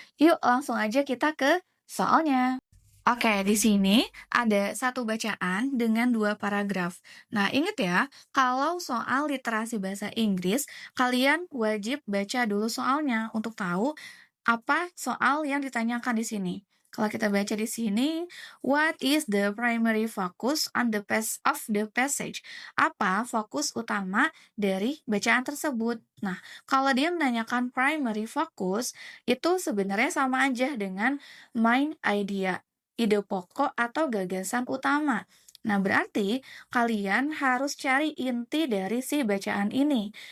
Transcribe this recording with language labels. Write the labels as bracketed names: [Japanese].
[Indonesian] Yuk langsung aja kita ke soalnya. Oke, di sini ada satu bacaan dengan dua paragraf. Nah, ingat ya, kalau soal literasi bahasa Inggris, kalian wajib baca dulu soalnya untuk tahu apa soal yang ditanyakan di sini. [English] Kalau kita baca di sini, what is the primary focus on the of the passage? [Indonesian] Apa fokus utama dari bacaan tersebut? Nah, kalau dia menanyakan primary focus, itu sebenarnya sama aja dengan main idea, ide pokok atau gagasan utama. Nah, berarti kalian harus cari inti dari si bacaan ini.